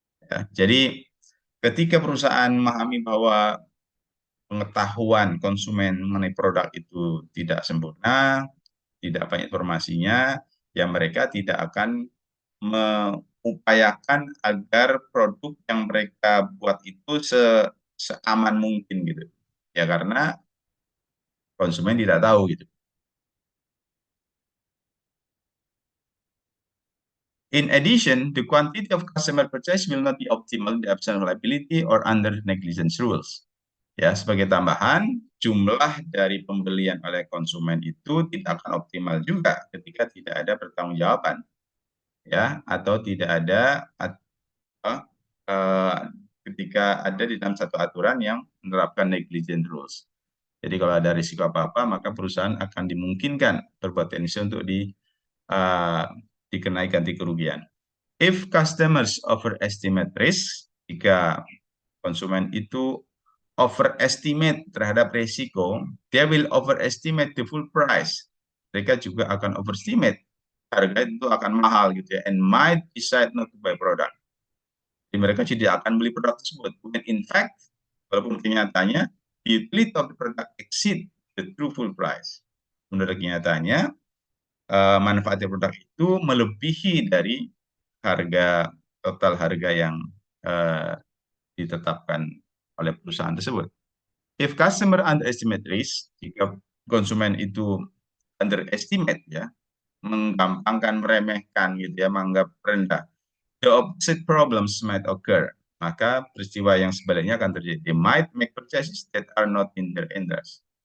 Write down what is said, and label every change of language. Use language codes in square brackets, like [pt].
[id] Ya, jadi ketika perusahaan memahami bahwa pengetahuan konsumen mengenai produk itu tidak sempurna, tidak banyak informasinya, ya mereka tidak akan mengupayakan agar produk yang mereka buat itu seaman mungkin gitu. Ya karena konsumen tidak tahu gitu. [en] In addition, the quantity of customer purchase will not be optimal in the absence of liability or under negligence rules. [id] Ya, sebagai tambahan, jumlah dari pembelian oleh konsumen itu tidak akan optimal juga ketika tidak ada pertanggungjawaban, ya, atau tidak ada ketika ada di dalam satu aturan yang menerapkan negligent rules. Jadi kalau ada risiko apa-apa, maka perusahaan akan dimungkinkan berpotensi untuk dikenai ganti kerugian. [en] If customers overestimate risk, [id] jika konsumen itu overestimate terhadap risiko, [en] they will overestimate the full price. [id] Mereka juga akan overestimate, harga itu akan mahal gitu ya, [en] and might decide not to buy product. [id] Jadi mereka tidak akan beli produk tersebut. [en] When in fact, [id] walaupun kenyataannya, [en] the utility of the product exceed the true full price. [id] Menurut kenyataannya, manfaat produk itu melebihi dari total harga yang ditetapkan oleh perusahaan tersebut. [en] If customer underestimate risk, [id] jika konsumen itu underestimate ya, menggampangkan, meremehkan gitu ya, menganggap rendah, [en] the opposite problems might occur. [id] Maka peristiwa yang sebaliknya akan terjadi. [en] They might make purchases that are not in their interest.